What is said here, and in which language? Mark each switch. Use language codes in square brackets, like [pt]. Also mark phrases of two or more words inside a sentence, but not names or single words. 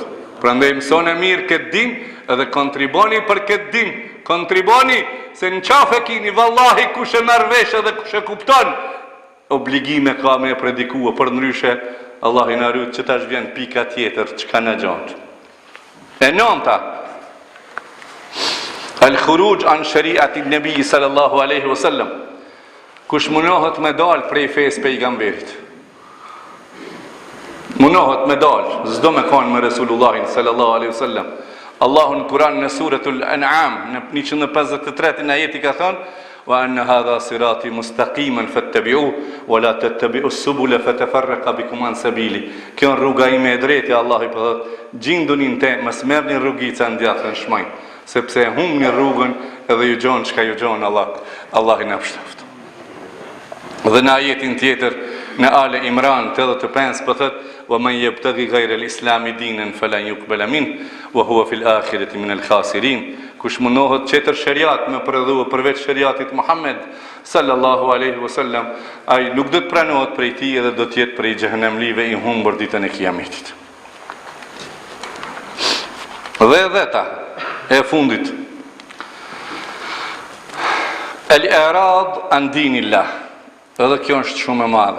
[sq] Prandaj mësoni mirë këtë din edhe kontriboni për këtë din. Kontriboni se në qafë e kini, vallahi kush e merr vesh edhe kush e kupton, obligime ka me predikua, për ndryshe Allah i na rrit që tash vjen pika tjetër që ka në gjatë. E nënta, [ar] الخروج عن شريعة النبي صلى الله عليه وسلم. [sq] Kush munohet me dal prej fesë pejgamberit, munohet me dal, s'do me kanë me Resulullahin [ar] صلى الله عليه وسلم. [sq] Allahu në Kur'an në suratul An'am në 153 ajeti ka thënë: [ar] "وأن هذا صراطي مستقيما فاتبعوه ولا تتبعوا السبل فتفرق بكم عن سبيلي." [sq] Kjo rruga ime e drejtë, Allahu i thotë, gjindunin te, mos merrni rrugica ndjatën shmaj, sepse humni rrugën edhe ju gjon çka ju gjon Allah i na pështoft. Dhe në ajetin tjetër në Ale Imran 85 po thotë: [ar] "ومن يبتغ غير الإسلام دينا فلن يقبل من وهو في الآخرة من الخاسرين." [sq] Kush munohet tjetër shariat me përdhua përveç shariatit Muhammed [ar] صلى الله عليه وسلم, [sq] ai nuk do të pranohet prej tij edhe do të jetë prej xhehenemlive i humbur ditën e kiametit. Dhe dheta e fundit, [ar] الإعراض عن دين الله, [sq] Edhe kjo është shumë e madhe.